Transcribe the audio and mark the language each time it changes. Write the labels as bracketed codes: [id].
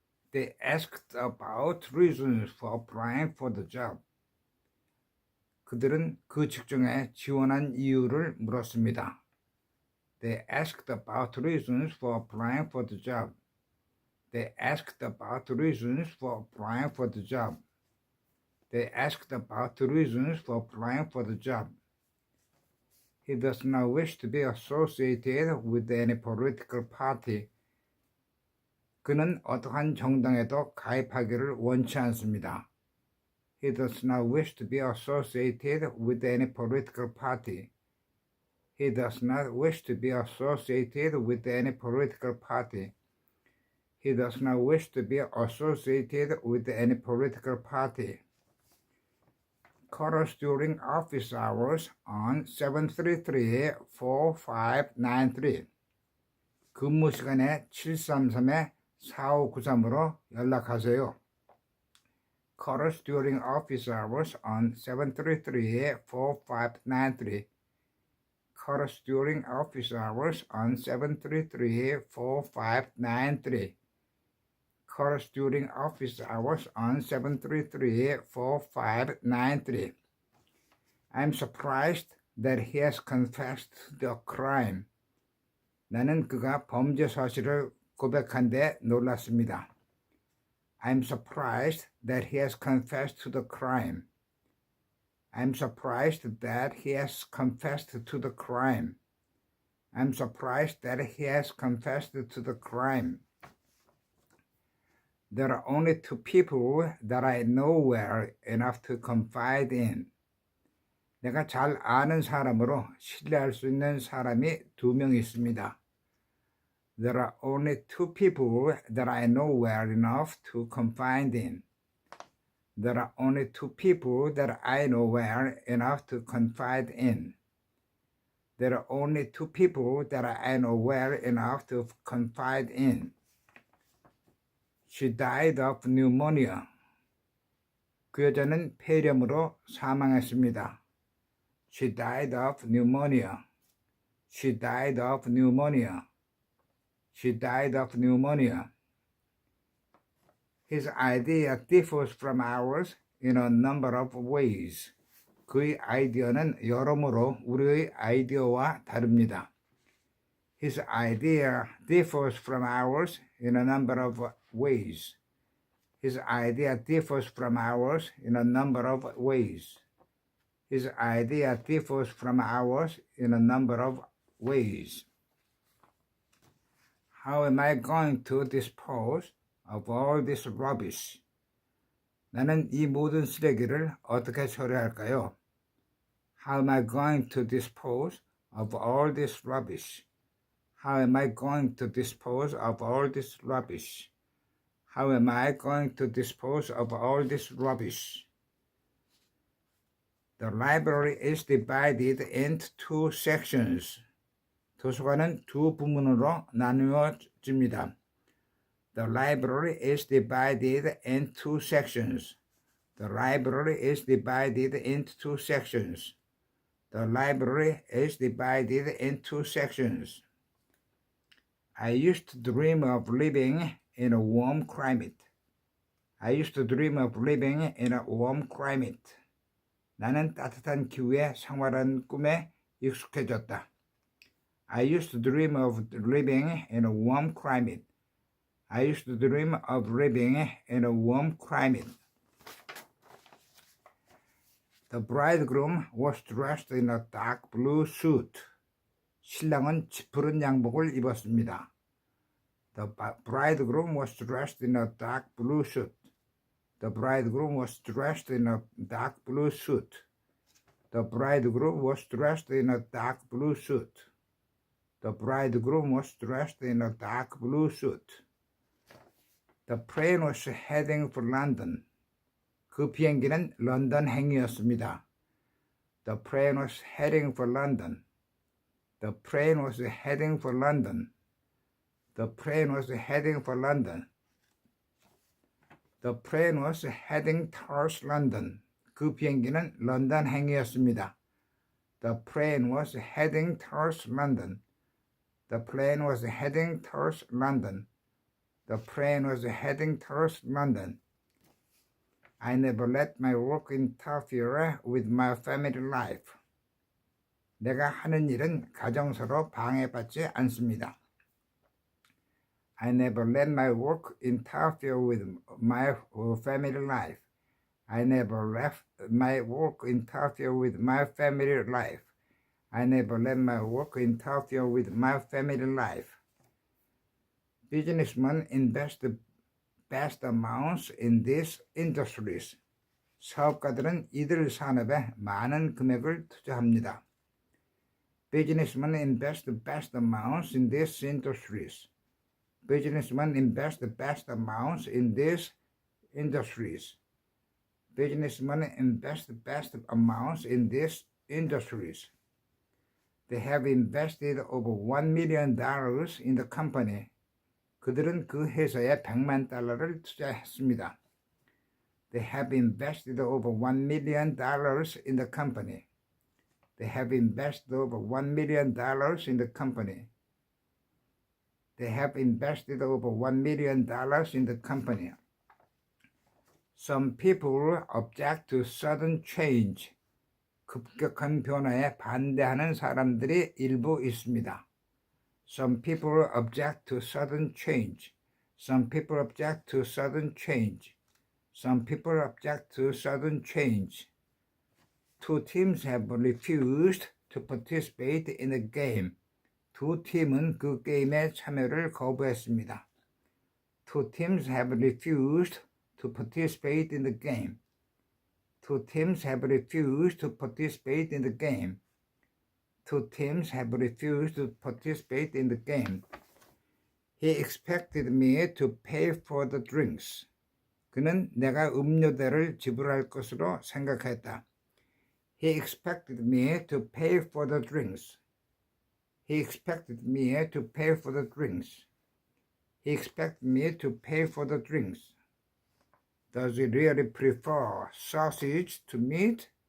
[en] They asked about reasons for applying for the job. [ko] 그들은 그 직종에 지원한 이유를 물었습니다. [en] They asked about reasons for applying for the job. They asked about reasons for applying for the job. They asked about reasons for applying for the job. He does not wish to be associated with any political party. [ko] 그는 어떠한 정당에도 가입하기를 원치 않습니다. [en] He does not wish to be associated with any political party. He does not wish to be associated with any political party. He does not wish to be associated with any political party. Call us during office hours on 733-4593. [ko] 근무 시간에 733-4593으로 연락하세요. [en] Call us during office hours on 733-4593. Call us during office hours on 733-4593. Call us during office hours on 733-4593. I'm surprised that he has confessed the crime. [ko] 나는 그가 범죄 사실을 고백한 데 놀랐습니다. [en] I'm surprised that he has confessed to the crime. I'm surprised that he has confessed to the crime. I'm surprised that he has confessed to the crime. There are only two people that I know well enough to confide in. [ko] 내가 잘 아는 사람으로 신뢰할 수 있는 사람이 두 명 있습니다. [en] There are only two people that I know well enough to confide in. There are only two people that I know well enough to confide in. There are only two people that I know well enough to confide in. She died of pneumonia. [ko] 그 여자는 폐렴으로 사망했습니다. [en] She died of pneumonia. She died of pneumonia. She died of pneumonia. His idea differs from ours in a number of ways. [ko] 그의 아이디어는 여러모로 우리의 아이디어와 다릅니다. [en] His idea differs from ours in a number of ways. His idea differs from ours in a number of ways. His idea differs from ours in a number of ways. How am I going to dispose of all this rubbish? [ko] 나는 이 모든 쓰레기를 어떻게 처리할까요? [en] How am I going to dispose of all this rubbish? How am I going to dispose of all this rubbish? How am I going to dispose of all this rubbish? The library is divided into two sections. [ko] 도서관은 두 부문으로 나누어집니다. [en] The library is divided into two sections. The library is divided into two sections. The library is divided into two sections. I used to dream of living in a warm climate. I used to dream of living in a warm climate. [ko] 나는 따뜻한 기후에 생활하는 꿈에 익숙해졌다. [en] I used to dream of living in a warm climate. I used to dream of living in a warm climate. The bridegroom was dressed in a dark blue suit. [ko] 신랑은 짙은 양복을 입었습니다. [en] The bridegroom was dressed in a dark blue suit. The bridegroom was dressed in a dark blue suit. The bridegroom was dressed in a dark blue suit. The bridegroom was dressed in a dark blue suit. The plane was heading for London. [ko] 그 비행기는 런던행이었습니다. [en] The plane was heading for London. The plane was heading for London. The plane was heading for London. The plane was heading towards London. [ko] 그 비행기는 런던행이었습니다. [en] The plane was heading towards London. The plane was heading towards London. The plane was heading towards London. I never let my work interfere with my family life. [ko] 내가 하는 일은 가정서로 방해받지 않습니다. [en] I never let my work interfere with my family life. I never let my work interfere with my family life. I never let my work interfere with my family life. Businessmen invest vast amounts in these industries. [ko] 사업가들은 이들 산업에 많은 금액을 투자합니다. [en] Businessmen invest vast amounts in these industries. Businessmen invest vast amounts in these industries. Businessmen invest vast amounts in these industries. They have invested over $1 million in the company. [ko] 그들은 그 회사에 100만 달러를 투자했습니다. [en] They have invested over $1 million in the company. They have invested over $1 million in the company. They have invested over $1 million in the company. Some people object to sudden change. [ko] 급격한 변화에 반대하는 사람들이 일부 있습니다. [en] Some people object to sudden change. Some people object to sudden change. Some people object to sudden change. Two teams have refused to participate in the game. [ko] 두 팀은 그 게임에 참여를 거부했습니다. [en] Two teams have refused to participate in the game. Two teams have refused to participate in the game. Two teams have refused to participate in the game. He expected me to pay for the drinks. [ko] 그는 내가 음료대를 지불할 것으로 생각했다. [en] He expected me to pay for the drinks. He expected me to pay for the drinks. He expected me to pay for the drinks. Does he really prefer sausage to meat?